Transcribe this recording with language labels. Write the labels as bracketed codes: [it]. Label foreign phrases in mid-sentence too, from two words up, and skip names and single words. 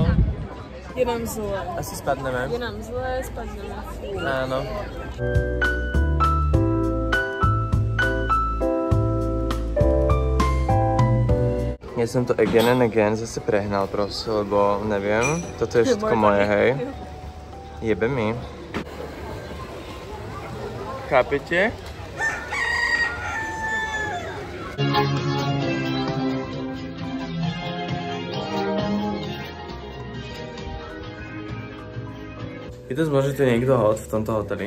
[sk] Je nám zle. Asi spadneme. Je nám zle, spadneme. Áno. Ja som to [en] again and again [sk] zase prehnal proste, lebo neviem. Toto je všetko moje, hej. Jebe mi. Chápete? Je to možno, že to je niekto hot v tomto hoteli.